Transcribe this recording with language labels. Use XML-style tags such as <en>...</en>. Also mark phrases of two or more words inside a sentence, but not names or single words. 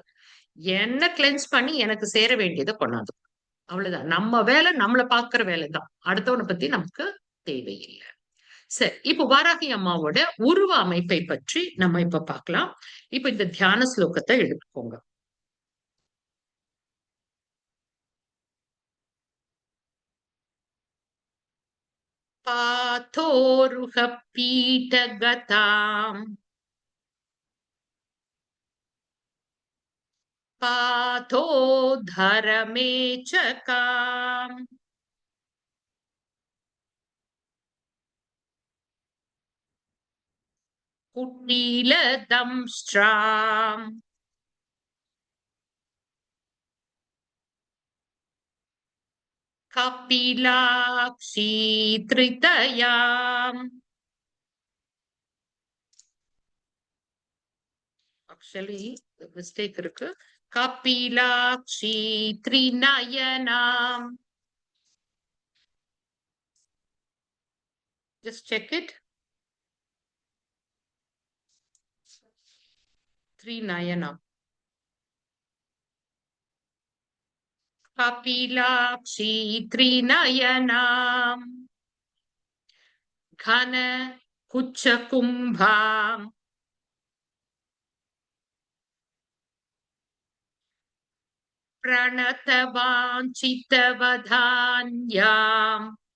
<ta>என்ன கிளென்ஸ் பண்ணி எனக்கு சேர வேண்டியத கொண்டாந்து அவ்வளவுதான். நம்ம வேலை நம்மள பாக்குற வேலை தான். அடுத்தவன பத்தி நமக்கு தேவையில்ல. சரி. இப்ப வாராகி அம்மாவோட உருவ அமைப்பை பற்றி நம்ம இப்ப பார்க்கலாம். இப்ப இந்த தியான ஸ்லோகத்த எடுத்துக்கோங்க.</ta> <sa>पाथोरुह पीठगताम् पाथोद्धरमेचकाम् कुटीलदंष्ट्राम् कपिलाक्षीत्रितयाम्.</sa> <en>actually mistake</en> <ta>இருக்கு.</ta> <sa>कपिलाक्षी त्रिनयनाम्.</sa> <en>just check it.</en> <sa>त्रिनयना कपिलाक्षी त्रिनयना घन कुचकुंभा प्रणतवाञ्छितवधान्याम्</sa>